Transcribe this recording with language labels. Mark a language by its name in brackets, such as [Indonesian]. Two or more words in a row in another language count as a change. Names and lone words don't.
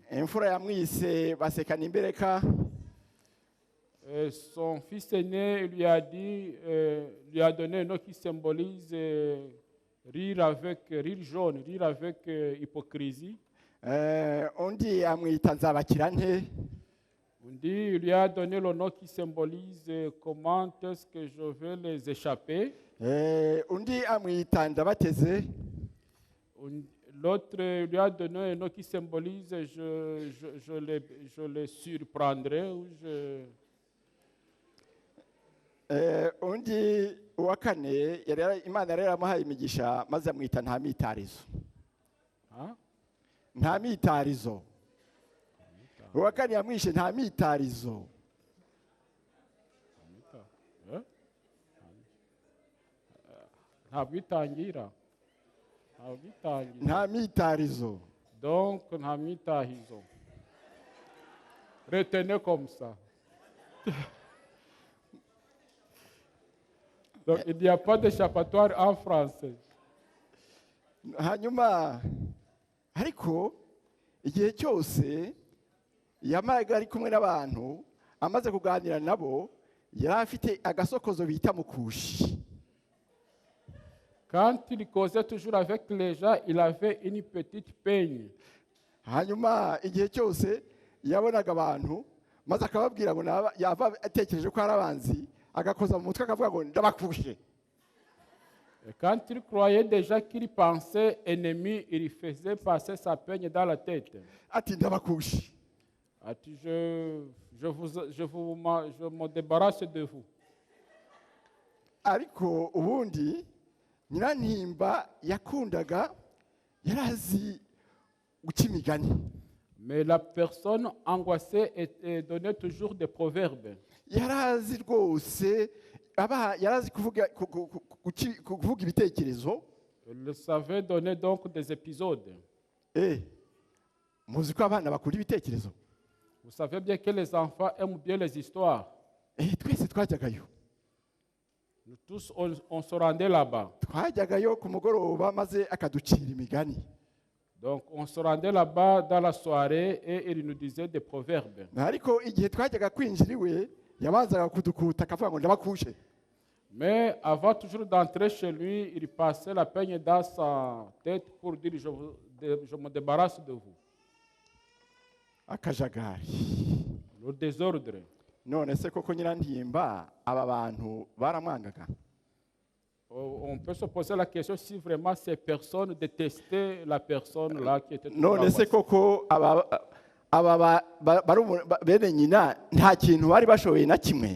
[Kinyarwanda] Imfura yamwise Basekana Imbereka, [French] Son fils aîné lui a donné un nom qui symbolise rire jaune, rire avec hypocrisie. [Kinyarwanda] undi amwita Nzabakirante, [French] Il lui a donné le nom qui symbolise comment est-ce que je vais les échapper. [Kinyarwanda] undi amwita Ndabateze, [French] L'autre lui a donné un nom qui symbolise je les surprendrai. Ou [Kinyarwanda] undi uwa kane Imana yari yaramuhaye imigisha maze amwita Ntamitarizo. Hein? Ntamitarizo. Uwa kane yamwishe Ntamitarizo. Hein? Ntabwo itangira. Ntamitarizo. [French] Donc, Ntamitahizo. Retenez comme ça. Donc, il n'y a pas d'échappatoire en français. [Kinyarwanda] Hanyuma ariko igihe cyose yamaga ari kumwe n'abantu amaze kuganira nabo yari afite agasokozo bita mukushi. [French] Quand il causait toujours avec les gens, il avait une petite peigne. [Kinyarwanda] Hanyuma igihe cyose yabonaga abantu maze akababwira ngo yava atekereje ko ari abanzi agakoza mu mutwe akavuga ngo ndabakushe. [French] Et quand il croyait déjà qu'il pensait ennemi, il faisait passer sa peigne dans la tête. [Kinyarwanda] Ati ndabakushe. Ati, [French] je me débarrasse de vous. [Kinyarwanda] Ariko ubundi Nyirantimba yakundaga yarazi guca imigani. [French] Mais la personne angoissée donnait toujours des proverbes. [Kinyarwanda] Yarazi rwose yarazi kuvuga ibitekerezo. [French] Il savait donner donc des épisodes. [Kinyarwanda] Muzi ko abana bakunda ibitekerezo. [French] Vous savez bien que les enfants aiment bien les histoires. [Kinyarwanda] Twese twajyagayo. [French] Nous tous, on se rendait là-bas. [Kinyarwanda] Twajyagayo ku mugoroba maze akaducira imigani. [French] Donc, on se rendait là-bas dans la soirée et il nous disait des proverbes. [Kinyarwanda] Ariko igihe twajyaga kwinjira iwe yabanzaga kudukuta akavuga ngo ndabakushe. [French] Mais avant toujours d'entrer chez lui, il passait la peigne dans sa tête pour dire je me débarrasse de vous. [Kinyarwanda] Akajagari. [French] Le désordre. [Kinyarwanda] None se koko Nyirantimba aba bantu baramwangaga. [French] On peut se poser la question si vraiment ces personnes détestaient la personne là qui était. [Kinyarwanda] None se koko bene nyina nta kintu bari bashoboye na kimwe.